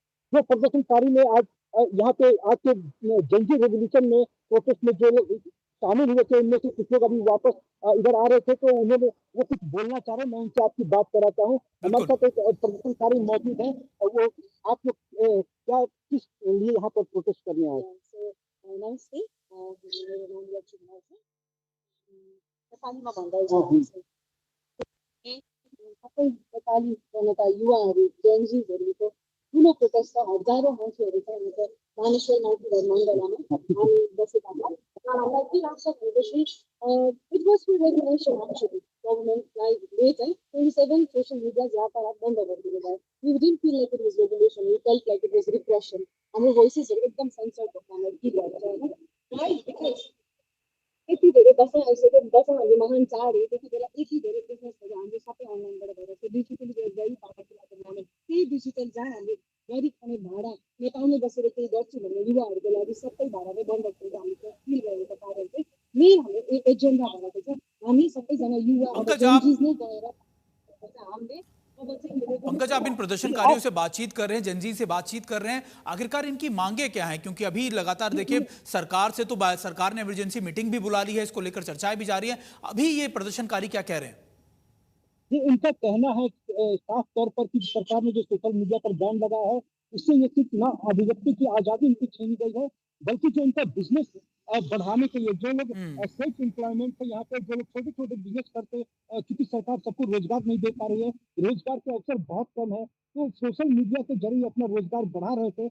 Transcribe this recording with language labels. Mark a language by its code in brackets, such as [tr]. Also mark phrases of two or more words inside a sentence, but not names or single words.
[hi] जो प्रदर्शनकारी ने आज यहाँ पे आज के [en] Gen Z revolution [hi] में प्रोटेस्ट में जो लोग शामिल हुए थे, उनमें से कुछ लोग अभी वापस इधर आ रहे थे, तो उन्होंने वो कुछ बोलना चाह रहे हैं। मैं उनसे आपकी बात कराता हूँ। हमारे बिल्कुल। साथ एक प्रदर्शनकारी मौजूद है और वो आप लोग क्या किस लिए यहाँ पर प्रोटेस्ट करने आए? [ne] नमस्ते, मेरो नाम लक्ष्मी छ। नेपालीमा भन्दा चाहिँ सबै नेपाली जनता युवाहरू जेनजीहरूको ठुलो प्रोटेस्ट छ। हजारौँ मान्छेहरू छ यहाँ पर मानेश्वर माइतीघर मण्डलामा हामी बसेका छौँ। र हामीलाई के लाग्छ भनेपछि [en] it was for regulation actually [ne] गभर्मेन्टलाई ले चाहिँ 27 [en] social medias [ne] यातायात बन्द गरिदिनु भयो। [en] we didn't feel like it was regulation, we felt like it was repression. [ne] हाम्रो भोइसेसहरू एकदम सेन्सर्ड भएको हामीलाई फिल भएको छ होइन। वाइ बिकज यति धेरै दसैँ आइसक्यो, दसैँ भन्ने महान चाड हो, त्यति बेला यति धेरै बिजनेसहरू हाम्रो सबै अनलाइनबाट भइरहेको छ। [en] digitally very powerful moment. [ne] त्यही डिजिटल जहाँ हामीले गरी खाने भाडा नेपालमै बसेर केही गर्छु भन्ने युवाहरूको लागि सबै भाडा नै बन्द गरेको हामी फिल गरेको कारण चाहिँ मेन हाम्रो एजेन्डा भनेको चाहिँ हामी सबैजना युवा अब [hi] पंकज, [ne] जेनजीज नै गएर हामीले अब चाहिँ [hi] पंकज, आप इन प्रदर्शनकारियों से बातचीत कर रहे हैं, जनजी से बातचीत कर रहे हैं, आखिरकार इनकी मांगे क्या हैं? क्योंकि अभी लगातार देखिए सरकार से तो सरकार ने [en] emergency meeting [hi] भी बुला ली है, इसको लेकर चर्चाएं भी जारी हैं। अभी ये प्रदर्शनकारी क्या कह रहे हैं? ये उनका कहना है साफ तौर पर कि सरकार ने जो [en] social media [hi] पर बैन लगाया है, उससे ये सिर्फ ना अभिव्यक्ति की आजादी उनकी छीनी गई है, बल्कि जो उनका बिजनेस बढ़ाने के लिए जो लोग [en] self employment [hi] है, यहाँ पे जो लोग छोटे छोटे बिजनेस करते, क्योंकि सरकार सबको रोजगार नहीं दे पा रही है, रोजगार के अवसर बहुत कम है, तो [en] social media [hi] के जरिए अपना रोजगार बढ़ा रहे थे।